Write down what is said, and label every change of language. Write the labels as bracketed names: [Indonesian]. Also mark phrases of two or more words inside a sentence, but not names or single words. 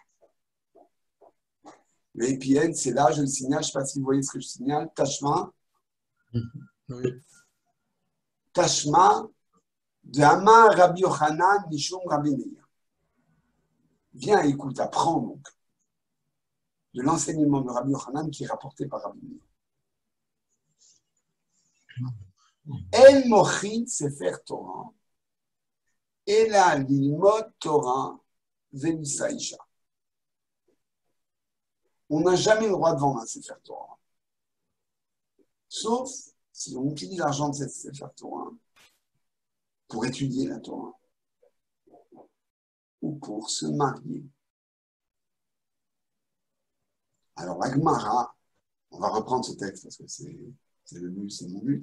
[French] Le [English] happy end, [French] c'est là, je le signale, je ne sais pas si vous voyez ce que je signale, Tashma. Oui. [Hebrew] תא שמע דאמר רבי יוחנן משום רבי מאיר. [French] Viens, écoute, apprends donc de l'enseignement de Rabbi Yochanan qui est rapporté par Rabbi Meir. [Hebrew] אין מוכרין ספר תורה אלא ללמוד תורה ולישא אשה. [French] On n'a jamais le droit de vendre un [Hebrew] ספר תורה, [French] sauf si on utilise l'argent de cette [Hebrew] ספר תורה [French] pour étudier la Torah ou pour se marier. Alors, la Gemara, on va reprendre ce texte parce que c'est le but, c'est mon but.